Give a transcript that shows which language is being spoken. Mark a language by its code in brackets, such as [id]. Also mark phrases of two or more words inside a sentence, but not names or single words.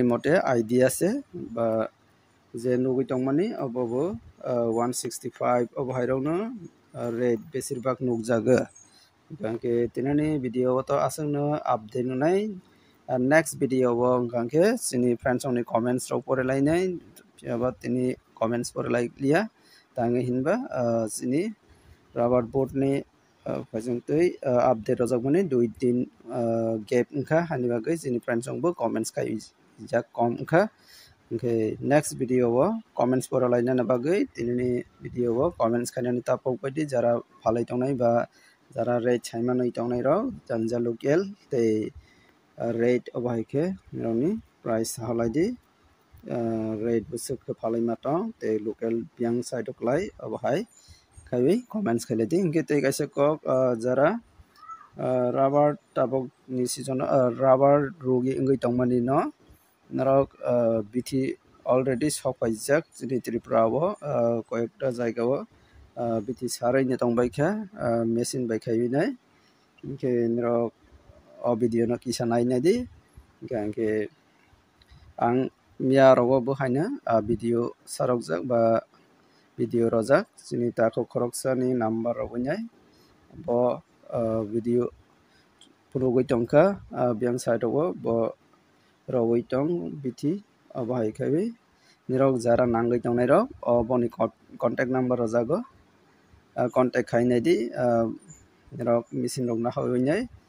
[brx] मते आइडिया से बा जे नगै दंमानि अबबो 165 अब हाइरंनो रेट बेसिरभाग नुकजागो गांके तिनानि भिडियो तो आसंनो अपडेट नुनाय [en] next video [brx] वो गांके जोंनि फ्रेंड्सनि कमेंट्स राव फरायलायनाय अब तिनि कमेंट्स फरायलायलिया तांगे हिनबा जोंनि [en] rubber board [brx] नि फजंतै अपडेट रजागमनि 2 दिन गैप ओंखा हानि बागै जोंनि फ्रेंड्संबो कमेंट्स खाइ जा कम ओंखा ओंखे [en] next video [brx] वो कमेंट्स फरायलायना बागै तिनि भिडियो वो कमेंट्स खायनानि तापक बायदि जरा फालाय दंनाय बा जरा रेट साइमानै दंनाय राव जानजा लोकेल ते रेट अबायके निरावनि प्राइस हालायदि रेट बुसुक फालाय माता ते लोकेल बियां साइड क्लाय अबाय खाइ कमेंट्स खायलायदि इनके ते कैसे कक जरा रबर ताबक नि सीजन रबर रोगी इंगै दंमानि न नरक बिथि अलरेडी सफाइजाक जोंनि त्रिपुराव कयेकटा जायगाव बिथि सारैनो दंबायखा मेसिन बायखायनाय इनके नरक अ भिडियो न किसा नायनायदि गांके आं मिया राव बहायनो भिडियो सारकजाक बा भिडियो रजाक जोंनि ताको खरकसानि नाम्बार रावनाय ब भिडियो पुरोगै दंखा बियां साइडआव ब रावै दं बिथि अबाय खायबि निराव जरा नांगै दंनाय राव बनि [en] contact number [brx] रजागो कन्टेक्ट खायनायदि निराव मेसिन रंना हावैनाय